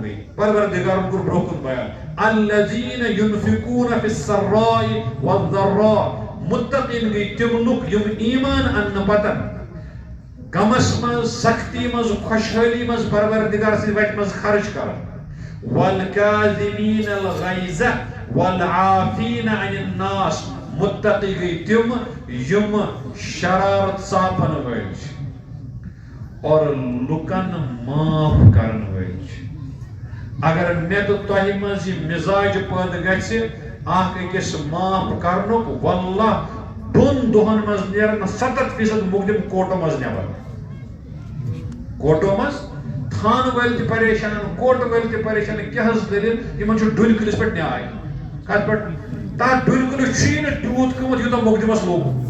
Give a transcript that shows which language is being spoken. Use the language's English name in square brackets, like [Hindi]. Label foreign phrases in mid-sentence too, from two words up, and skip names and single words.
[Kashmiri] گٔے پروردگارن کوٚر برونٛہہ کُن بیان [Arabic] الذیٖنَ يُنفِقوٗنَ فِی السَّرَّاءِ وَالضَّرَّاءِ [Kashmiri] مُتقیٖن گٔے تِم لُکھ یِم ایٖمان اَننہٕ پتہٕ غمس منٛز سختی منٛز خۄشحٲلی منٛز پروردگار سٕنٛدِ وتہِ منٛز خرٕچ کران [Arabic] وَالْکَاظِمِیٖنَ الْغَیظَ وَالْعَافِیٖنَ عَنِ النَّاسِ [Kashmiri] مُتقی گٔے تِم یِم شرارت ژاپن وٲلۍ چھِ اور لُکن معاف کرن وٲلۍ چھِ اگر مےٚ تہٕ تۄہہِ منٛز یہِ مِزاج پٲدٕ گژھِ اکھ أکِس معاف کرنُک واللہ 2 دۄہن منٛز نیرن 70% مُقدِم کوٹو منٛز نٮ۪بر کوٹو منٛز تھانہٕ وٲلۍ تہِ پریشان کوٹہٕ وٲلۍ تہِ پریشان کیٛاہ حظ دٔلیٖل یِمن چھُ ڈُلۍ کُلِس پٮ۪ٹھ نیاے کتھ پٮ۪ٹھ تتھ ڈُلۍ کُلِس چھُیی نہٕ تیوٗت قۭمتھ یوٗتاہ مُقدِمس لوٚگ